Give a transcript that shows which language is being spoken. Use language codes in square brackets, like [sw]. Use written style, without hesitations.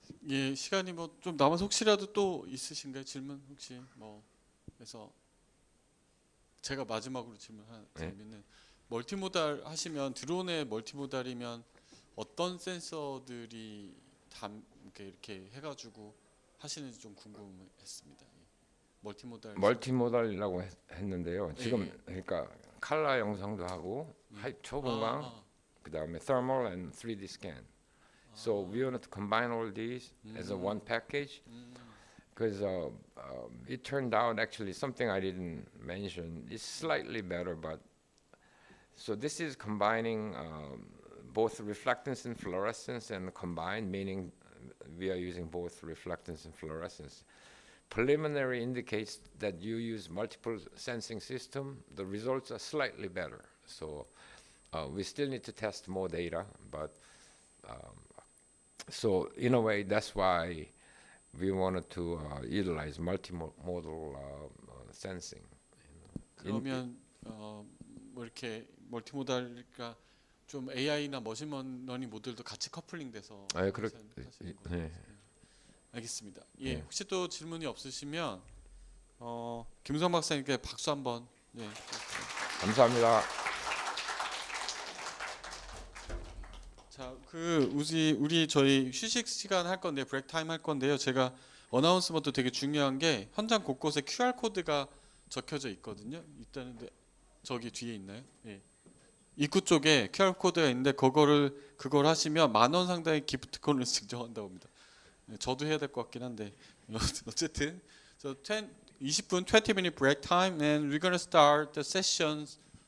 [ko] 예, 시간이 뭐 좀 남아서 혹시라도 또 있으신가요? 질문 혹시 뭐 그래서 제가 마지막으로 질문 하나 드리면은 멀티모달 하시면 드론의 멀티모달이면 어떤 센서들이 이렇게 해가지고 하시는지 좀 궁금했습니다. 멀티모달이라고 했는데요. 지금 그러니까 칼라 영상도 하고 초분광, 그다음에 [en] thermal and 3D scan. So we wanted to combine all these as a one package, because it turned out actually something I didn't mention. It's slightly better, but so this is combining both reflectance and fluorescence and combined, meaning we are using both reflectance and fluorescence. Preliminary indicates that you use multiple sensing system. The results are slightly better. So we still need to test more data, but so in a way, that's why we wanted to utilize multimodal sensing. [ko] 그러면 뭐 이렇게 멀티모달이니까 좀 AI나 머신러닝 모델도 같이 커플링돼서 하시는 거예요. 알겠습니다. 예, 혹시 또 질문이 없으시면 김우성 박사님께 박수 한번. 예. 감사합니다. 자, 저희 휴식 시간 할 건데 브레이크 타임 할 건데요. 제가 어나운스먼트 되게 중요한 게 현장 곳곳에 QR 코드가 적혀져 있거든요. 있다는데 저기 뒤에 있나요? 예. 입구 쪽에 QR 코드가 있는데 그걸 하시면 10,000원 상당의 기프트콘을 증정한다고 합니다. 네, 저도 해야 될 것 같긴 한데 어쨌든 [en] so 20 minute break time and we're gonna start the sessions